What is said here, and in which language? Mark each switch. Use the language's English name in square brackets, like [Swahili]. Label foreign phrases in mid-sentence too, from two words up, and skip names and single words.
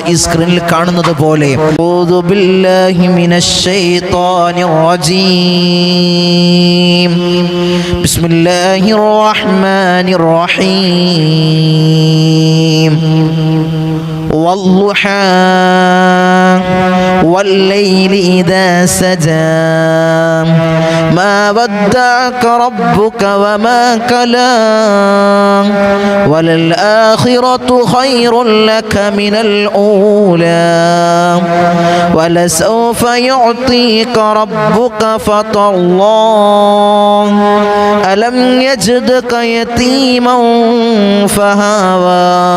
[Malayalam] ഈ സ്ക്രീനിൽ കാണുന്നത് പോലെ [Arabic] أعوذ بالله من الشيطان الرجيم بسم الله الرحمن الرحيم والضحى والليل إذا سجى ما ودعك ربك وما كلا وللآخرة خير لك من الأولى ولسوف يعطيك ربك فترضى ألم يجدك يتيما فهوى